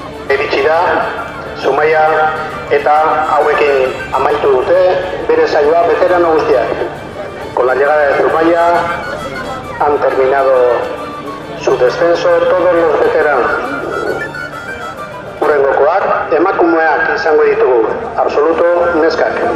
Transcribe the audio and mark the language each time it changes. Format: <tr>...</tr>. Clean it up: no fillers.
<eu>Iritsi da, Zumaia eta hauekin amaitu dute bere saioa veterano guztiak.</eu> <es>Con la llegada de Zumaia han terminado su descenso todos los veteranos.</es> <eu>Hurrengokoak emakumeak izango ditugu, absoluto neskak.</eu>